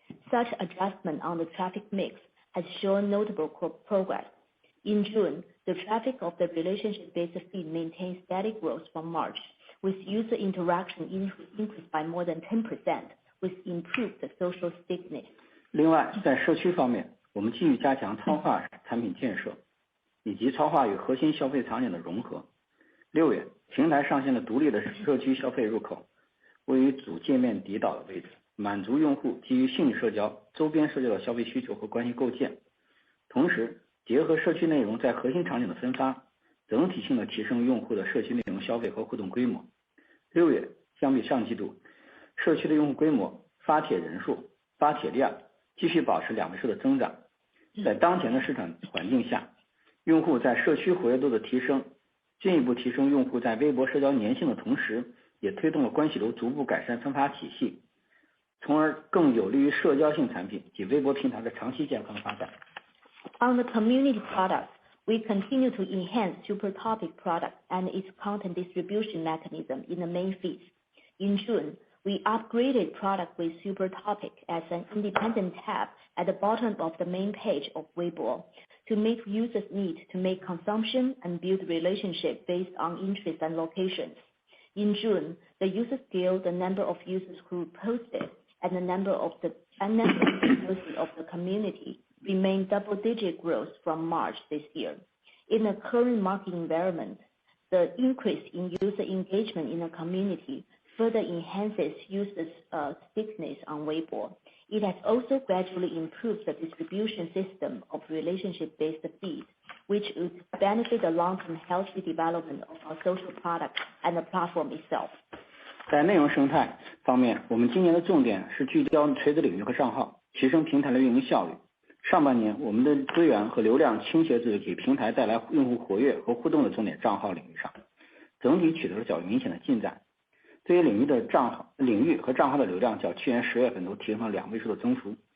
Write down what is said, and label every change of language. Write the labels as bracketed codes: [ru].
[en] Such adjustment on the traffic mix has shown notable progress. In June, the traffic of the relationship-based feed maintained steady growth from March, with user interaction increased by more than 10%, with improved social stickiness. [zh] 另外，在社区方面，我们继续加强超话产品建设，以及超话与核心消费场景的融合。 6月，平台上线了独立的社区消费入口，位于主界面底岛的位置，满足用户基于兴趣社交、周边社交的消费需求和关系构建，同时结合社区内容在核心场景的分发，整体性的提升用户的社区内容消费和互动规模。 6月相比上季度，社区的用户规模、发帖人数、发帖量继续保持2位数的增长。在当前的市场环境下，用户在社区活跃度的提升，进一步提升用户在微博社交粘性的同时，也推动了关系流逐步改善分发体系，从而更有利于社交性产品及微博平台的长期健康发展。 [en] On the community product, we continue to enhance Super Topic product and its content distribution mechanism in the main feeds. In June, we upgraded product with Super Topic as an independent tab at the bottom of the main page of Weibo to meet users' need to make consumption and build relationship based on interest and locations. In June, the user scale, the number of users who posted, and the number of the posts of the community remained double-digit growth from March this year. In the current market environment, the increase in user engagement in the community further enhances users' stickiness on Weibo. It has also gradually improved the distribution system of relationship-based feeds, which would benefit the long-term healthy development of our social product and the platform itself. [zh] 在内容生态方面，我们今年的重点是聚焦垂直领域和账号，提升平台的运营效率。上半年，我们的资源和流量倾斜至给平台带来用户活跃和互动的重点账号领域上，整体取得了较为明显的进展。这些领域和账号的流量较去年10月份都提升了2位数的增幅。